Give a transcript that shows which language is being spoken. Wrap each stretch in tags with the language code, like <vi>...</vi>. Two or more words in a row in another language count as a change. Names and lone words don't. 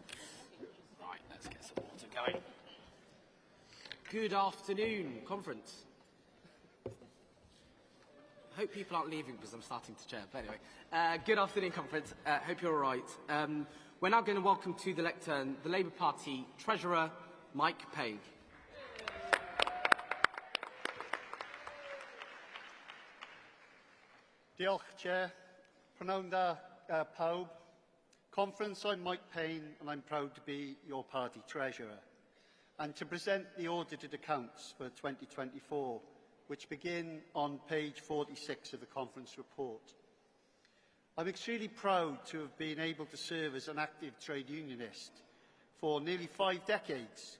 <en>Right, let's get some water going. Good afternoon, conference. Hope people aren't leaving because I'm starting to chair. But anyway, good afternoon, conference. Hope you're all right. We're now going to welcome to the lectern the Labour Party Treasurer, Mike Page.</en> <cy>Diolch, Chair. Prynawn da pawb.</cy> <en>Conference, I'm Mike Payne and I'm proud to be your party Treasurer and to present the audited accounts for 2024, which begin on page 46 of the conference report. I'm extremely proud to have been able to serve as an active trade unionist for nearly 5 decades.</en>